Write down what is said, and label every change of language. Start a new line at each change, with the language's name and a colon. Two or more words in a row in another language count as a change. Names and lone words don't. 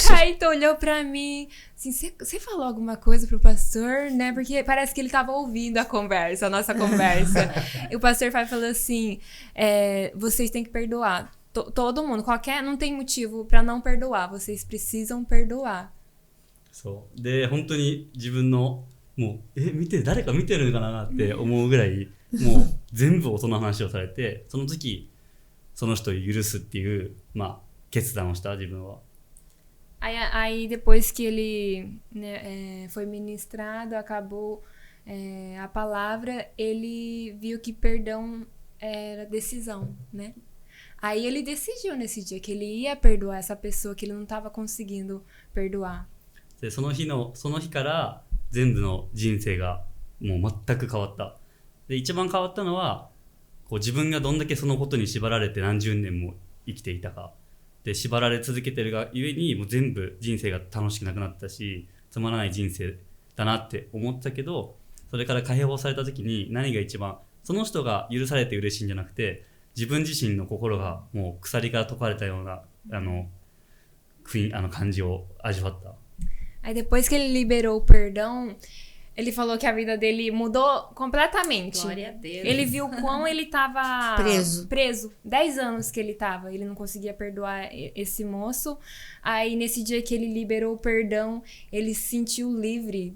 Portuguese: O Kaito olhou pra mim, assim, você falou alguma coisa pro pastor, né? Porque parece que ele tava ouvindo a nossa conversa. E o pastor Fábio falou assim, vocês têm que perdoar. Todo mundo, não tem motivo pra não perdoar, vocês precisam perdoar.
Japanese: そうで本当に自分のもう誰か見てるのかなって思うぐらいもう全部音の話をされて、その時その人を許すっていうまあ決断をした自分は。
Portuguese: Aí depois que ele foi ministrado, acabou a palavra, ele viu que perdão era decisão, né? Aí ele decidiu nesse dia que ele ia perdoar essa pessoa que ele não estava conseguindo perdoar.
Japanese: でその日から全部の人生がもう全く変わった。で一番変わったのはこう自分がどんだけそのことに縛られて何十年も生きていたか。で縛られ続けてるがゆえにもう全部人生が楽しくなくなったし、つまらない人生だなって思ったけど、それから解放された時に何が一番その人が許されて嬉しいんじゃなくて、自分自身の心がもう鎖から解かれたような感じを味わった。
Portuguese: Aí depois que ele liberou o perdão, ele falou que a vida dele mudou completamente. Glória a Deus. Ele viu quão ele estava preso. 10 anos que ele estava. Ele não conseguia perdoar esse moço. Aí nesse dia que ele liberou o perdão, ele se sentiu livre.